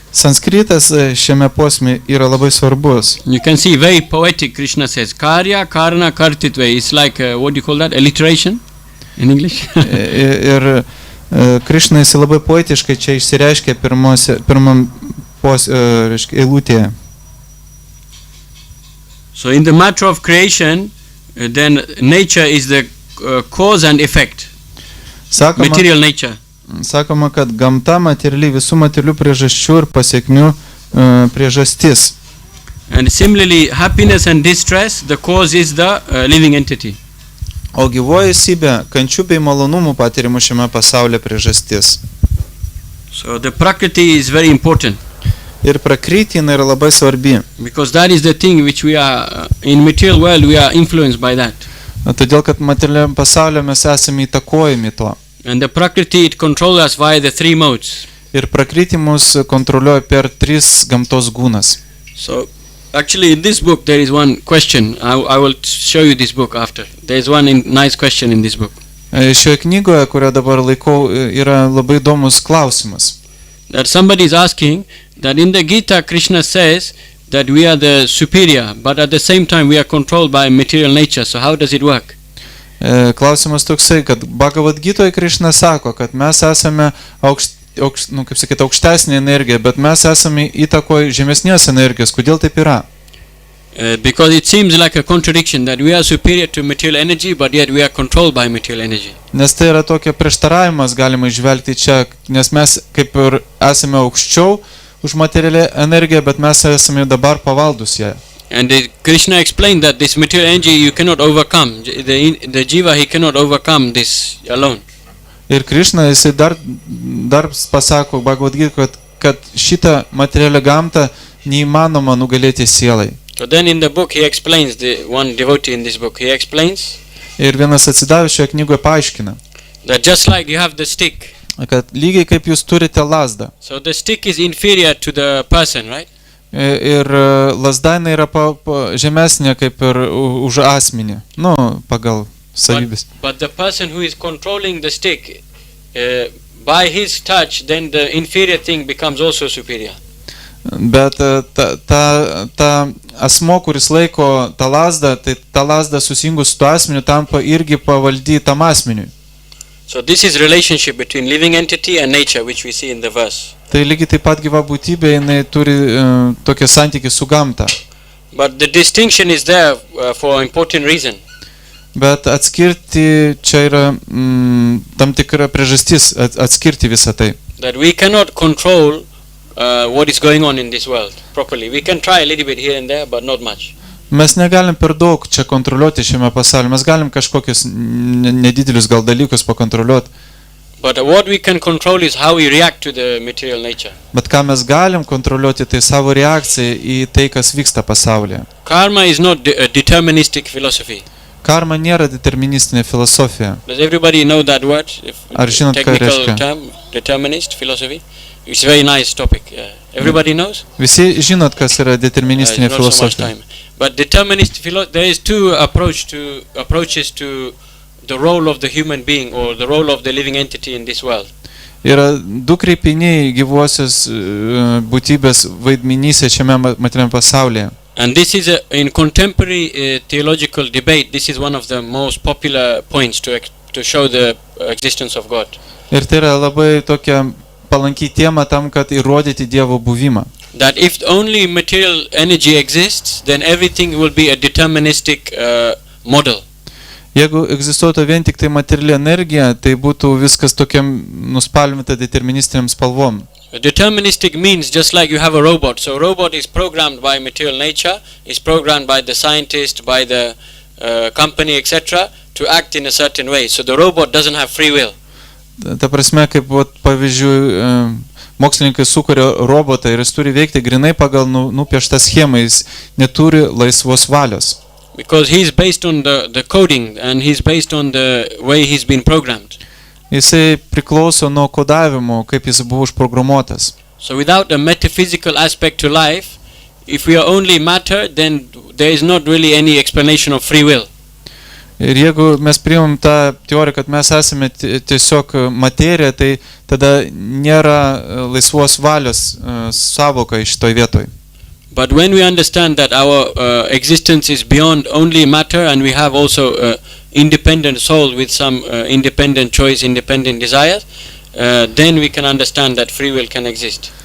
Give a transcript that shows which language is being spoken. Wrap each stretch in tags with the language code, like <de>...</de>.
<lt>Sanskritas šiame posme yra labai svarbus.</lt> <en>You can see very poetic. Krishna says</en> <sa>karya karana kartitve.</sa> <en>It's like what do you call that, alliteration in English?</en> <lt>Ir Krishna jis labai poetiškai čia išsireiškia pirmam eilutėje.</lt> <en>So in the matter of creation, then nature is the cause and effect. Material nature.</en> <lt>Sakoma, kad gamta materiali, visų materialių priežasčių ir pasiekmių priežastis.</lt> <en>And similarly, happiness and distress, the cause is the living entity.</en> <lt>O gyvoji esybė, kančių bei malonumų patirimų šiame pasaulyje priežastis.</lt> <en>So the prakriti is very important.</en> <lt>Ir prakriti yra labai svarbi.</lt> <en>Because that is the thing which we are in material world, we are influenced by that.</en> <lt>Todėl, kad materialiam pasaulyje mes esame įtakojami to.</lt> <en>And the prakriti, it controls us via the three modes.</en> <lt>Ir prakriti mus kontroliuoja per tris gamtos gūnas.</lt> <en>So actually in this book there is one question. I will show you this book after. There is one nice question in this book.</en> <lt>Šioje knygoje, kurią dabar laikau, yra labai įdomus klausimas.</lt> <en>That somebody is asking that in the Gita Krishna says that we are the superior, but at the same time we are controlled by material nature. So how does it work?</en> <lt>Klausimas toksai, kad Bhagavad Gitoje Krishna sako, kad mes esame aukštesnė energija, bet mes esame įtakoje žemesnės energijos. Kodėl taip yra?</lt> <en>Because it seems like a contradiction that we are superior to material energy, but yet we are controlled by material energy.</en> <lt>Nes tai yra tokia prieštaravimas, galima išvelgti čia, nes mes kaip ir esame aukščiau už materialią energiją, bet mes esame dabar pavaldus ją.</lt> <en>And Krishna explained that this material energy you cannot overcome. The jiva, he cannot overcome this alone.</en> <lt>Ir Krishna jisai dar pasako Bhagavad Gita, kad šitą materialią gamtą neįmanoma nugalėti sielai.</lt> <en>So then in the book he explains, the one devotee in this book, he explains.</en> <lt>Ir vienas atsidavęs šioje knygoje paaiškina.</lt> <en>That just like you have the stick.</en> <lt>Kad lygiai kaip jūs turite lazdą.</lt> <en>So the stick is inferior to the person, right?</en> <lt>Ir lazda yra žemesnė kaip ir už asmenį, pagal savybės.</lt> <en>But the person who is controlling the stick, by his touch, then the inferior thing becomes also superior.</en> <lt>Bet ta asmo, kuris laiko tą lazdą, tai ta lazda susijungus su tuo asmeniu tampa irgi pavaldi tam asmeniui.</lt> <en>So this is relationship between living entity and nature, which we see in the verse.</en> <lt>Tai lygiai taip pat gyva būtybė, jinai turi tokią santykį su gamta.</lt> <en>But the distinction is there for an important reason.</en> <lt>Bet atskirti čia yra tam tikra priežastis atskirti visą tai.</lt> <en>That we cannot control what is going on in this world properly. We can try a little bit here and there, but not much.</en> <lt>Mes negalim per daug čia kontroliuoti šiame pasaulyje. Mes galim kažkokius nedidelius gal dalykus pakontroliuoti.</lt> <en>But what we can control is how we react to the material nature.</en> <lt>Bet ką mes galim kontroliuoti, tai savo reakciją į tai, kas vyksta pasaulyje.</lt> <en>Karma is not a deterministic philosophy.</en> <lt>Karma nėra deterministinė filosofija.</lt> <en>Does everybody know that word?</en> <lt>Ar žinot, ką</lt> <en>Technical</en> <lt>reiškia?</lt> <en>term, determinist philosophy. It's a very nice topic. Everybody knows?</en> <lt>Visi žinot, kas yra deterministinė</lt> <en>Not so much</en> <lt>filosofija.</lt> <en>time. But determinist there is two approaches to the role of the human being or the role of the living entity in this world.</en> <lt>Yra du kreipiniai gyvosios būtybės vaidmenyse šiame materialiame pasaulyje.</lt> <en>And this is in contemporary theological debate, this is one of the most popular points to show the existence of God.</en> <lt>Ir tai yra labai tokia palanki tema tam, kad įrodyti Dievo buvimą.</lt> <en>That if only material energy exists, then everything will be a deterministic model.</en> <lt>Jeigu egzistuotų vien tik tai materiali energija, tai būtų viskas tokiam nuspalvinta deterministiniam spalvom.</lt> <en>Deterministic means just like you have a robot. So a robot is programmed by material nature, is programmed by the scientist, by the company, etc. to act in a certain way. So the robot doesn't have free will.</en> <lt>Ta prasme, kaip pavyzdžiui, mokslininkai sukuria robotą ir jis turi veikti grinai pagal nupieštą schemą, jis neturi laisvos valios.</lt> <en>Because he's based on the coding and he's based on the way he's been programmed.</en> <lt>Jisai priklauso nuo kodavimo, kaip jis buvo užprogramuotas.</lt> <en>So without a metaphysical aspect to life, if we are only matter, then there is not really any explanation of free will.</en> <lt>Ir jeigu mes priimam tą teoriją, kad mes esame tiesiog materija, tai tada nėra laisvos valios savoka iš toj vietoj.</lt> <en>But when we understand that our existence is beyond only matter and we have also independent soul with some independent choice, independent desires, then we can understand that free will can exist.</en>